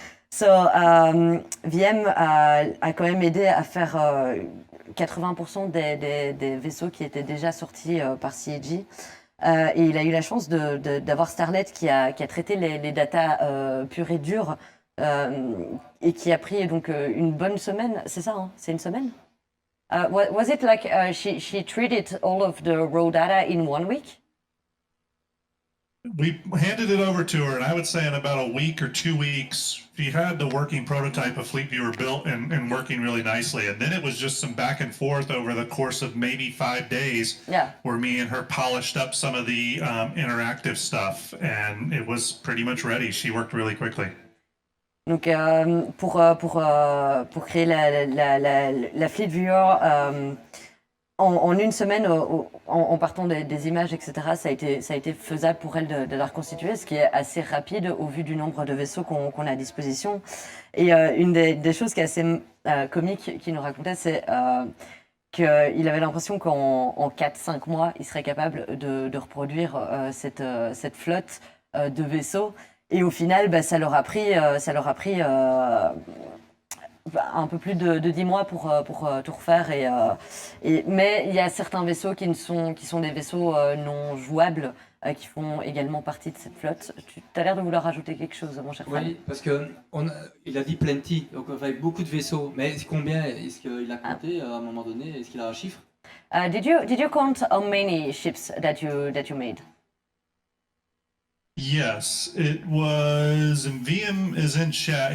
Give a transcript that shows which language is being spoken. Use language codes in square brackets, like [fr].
[fr] So, VM a quand même aidé à faire 80% des vaisseaux qui étaient déjà sortis par CIG. Et il a eu la chance d'avoir Starlet qui a traité les datas pures et dures et qui a pris donc une bonne semaine. C'est ça, hein? C'est une semaine? [en] Was it like she treated all of the raw data in 1 week? We handed it over to her, and I would say in about a week or 2 weeks, she had the working prototype of Fleet Viewer built and working really nicely. And then it was just some back and forth over the course of maybe 5 days, where me and her polished up some of the interactive stuff, and it was pretty much ready. She worked really quickly. [fr] Donc pour créer la Fleet Viewer en une semaine, en partant des images, etc., ça a été faisable pour elle de la reconstituer, ce qui est assez rapide au vu du nombre de vaisseaux qu'on a à disposition. Et une des choses qui est assez comique qu'il nous racontait, c'est qu'il avait l'impression qu'en 4-5 mois, il serait capable de reproduire cette flotte de vaisseaux. Et au final, ça leur a pris un peu plus de 10 mois pour tout refaire. Mais il y a certains vaisseaux qui sont des vaisseaux non jouables, qui font également partie de cette flotte. Tu as l'air de vouloir rajouter quelque chose, mon cher Fran. Oui, parce qu'il a dit plenty, donc avec beaucoup de vaisseaux. Mais combien est-ce qu'il a compté à un moment donné? Est-ce qu'il a un chiffre? [en] Did you count how many ships that you made? Yes, it was, and VM is in chat.